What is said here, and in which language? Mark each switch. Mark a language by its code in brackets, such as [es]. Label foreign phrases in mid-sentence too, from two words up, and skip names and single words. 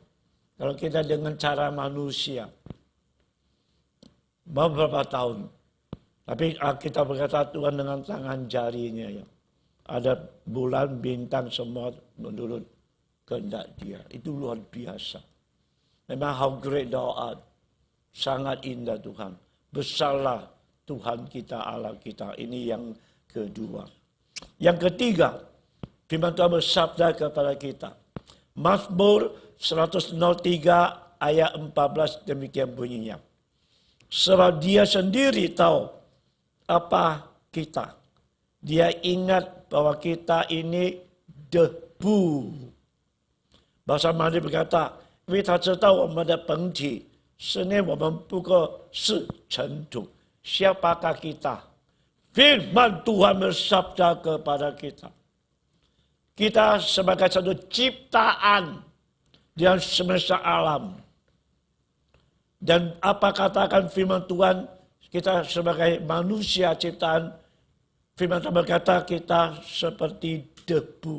[id] Kalau kita dengan cara manusia. Berapa tahun? Tapi kita berkata Tuhan dengan tangan jarinya. Ya. Ada bulan, bintang, semua menurut kehendak dia. Itu luar biasa. Memang how great thou art. Sangat indah Tuhan. Besarlah Tuhan kita, Allah kita. Ini yang kedua. Yang ketiga, firman Tuhan bersabda kepada kita. Mazmur 103 ayat 14 demikian bunyinya. Sebab dia sendiri tahu apa kita. Dia ingat bahwa kita ini debu. Bahasa Mandarin berkata, [zh] 因为他知道我们的本体，是呢我们不过是尘土。 [id] Siapakah kita? Firman Tuhan bersabda kepada kita. Kita sebagai satu ciptaan dalam semesta alam. Dan apa katakan firman Tuhan, kita sebagai manusia ciptaan, firman Tuhan berkata kita seperti debu.